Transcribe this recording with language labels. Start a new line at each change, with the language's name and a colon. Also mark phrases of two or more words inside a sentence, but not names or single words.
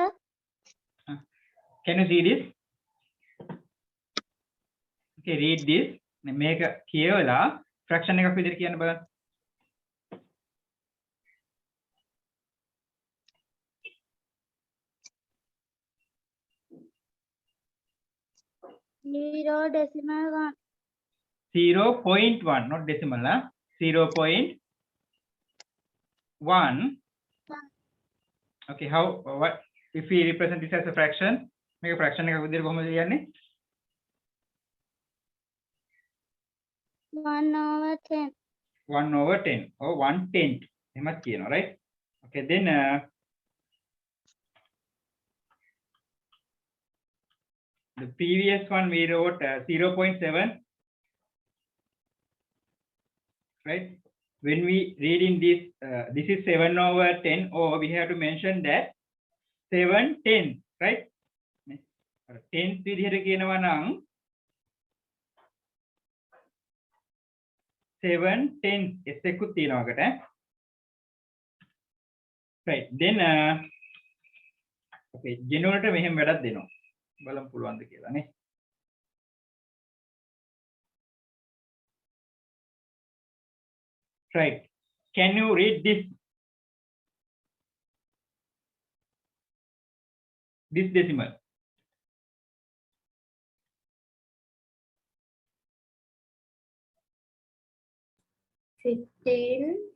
English: Can you see this? Okay, read this.
Sinhala: මේක කියවලා fraction එකක් විදිහට කියන්න බලන්න.
English: Zero decimal 1. 0.1, not decimal, 0.1. Okay, how, what, if we represent this as a fraction, make a fraction
Sinhala: එකක් විදිහට කොහොමද ලියන්නේ?
English: 1/10.
Sinhala: 1/10 or 1/10 එහෙමත් කියනවා,
English: right? Okay, then the previous one we wrote 0.7, right? When we read in this, this is 7/10, or we have to mention that 7/10, right?
Sinhala: 10 විදිහට කියනවා නම් 7/10 s එකකුත් තියෙනවා අකට.
English: Right. Then okay,
Sinhala: general ට මෙහෙම වැඩක් දෙනවා. බලමු පුළුවන්ද කියලා නේ.
English: Right. Can you read this? This decimal. $15.5.